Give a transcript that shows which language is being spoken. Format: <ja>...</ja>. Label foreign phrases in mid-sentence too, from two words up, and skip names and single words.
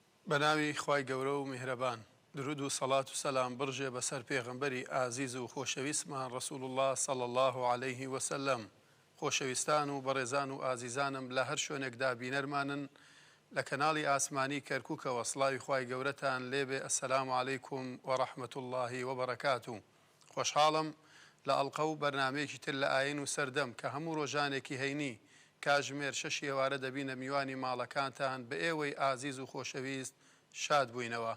<ckb>بەناوی خوای گەورە و میهرەبان، درود و سەڵات و سەلام بڕژێ بەسەر پێغەمبەری ئازیز و خۆشەویستمان ڕەسوول الله</ckb> <ar>صلی الله عليه وسلم.</ar> <ckb>خۆشەویستان و بەڕێزان و ئازیزانم لە هەر شوێنێکدا بینەرمانن لە کەناڵی ئاسمانی کەرکووکەوە، سڵاوی خوای گەورەتان لێبێ.</ckb> <ar>ئەسەلام عەلەیکم وەڕەحمەت الله وبەرەکاتوه.</ar> <ckb>خۆشحاڵم لە ئەڵقە و بەرنامەیەکی تر لە ئاین و سەردەم کە هەموو ڕۆژانێکی هەینی کاژمێر 6 ئێوارە دەبینە میوانی ماڵەکانتان بە ئێوەی ئازیز و خۆشەویست شاد بووینەوە.</ckb>